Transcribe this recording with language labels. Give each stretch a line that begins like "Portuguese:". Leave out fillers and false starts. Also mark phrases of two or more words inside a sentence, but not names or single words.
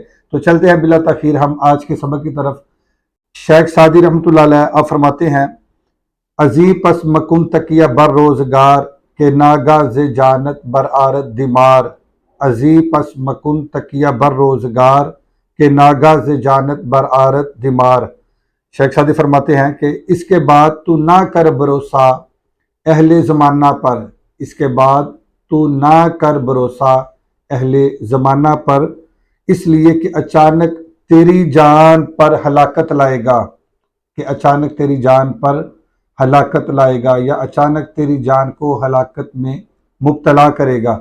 Urdu: تو چلتے ہیں بلا تاخیر ہم آج کے سبق کی طرف۔ شیخ سعدی رحمۃ اللہ علیہ آپ فرماتے ہیں،
Persian: ازی پس مکن تکیہ بر روزگار کے ناگا ز جانت بر آرد دمار، ازی پس مکن تکیہ بر روزگار کے ناگا ز جانت بر آرد دمار۔
Urdu: شیخ سعدی فرماتے ہیں کہ اس کے بعد تو نہ کر بھروسہ اہل زمانہ پر، اس کے بعد تو نہ کر بھروسہ اہل زمانہ پر، اس لیے کہ اچانک تیری جان پر ہلاکت لائے گا، کہ اچانک تیری جان پر ہلاکت لائے گا یا اچانک تیری جان کو ہلاکت میں مبتلا کرے گا۔